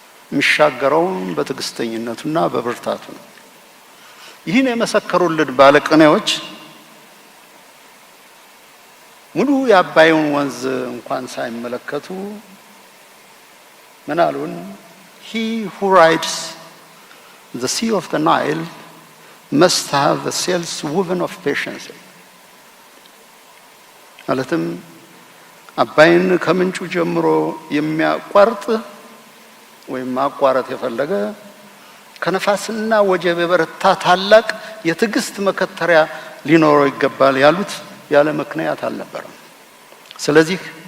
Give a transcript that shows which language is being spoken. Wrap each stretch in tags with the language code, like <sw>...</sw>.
<am>የሚሻገረውም በትዕግስተኝነቱና በብርታቱ ነው። ይህን የመሰከሩልን ባለቅኔዎች ሙሉ የአባዩን ወንዝ እንኳን ሳይመለከቱ ምን አሉን?</am> <en>He who rides the sea of the Nile must have the sails woven of patience.</en> <am>ማለትም አባይን ከምንጩ ጀምሮ የሚያቋርጥ ወይም ማቋረጥ የፈለገ ከነፋስና ወጀብ የበረታ ታላቅ የትዕግስት መከተሪያ ሊኖረው ይገባል ያሉት ያለ ምክንያት አልነበረም። ስለዚህ</am>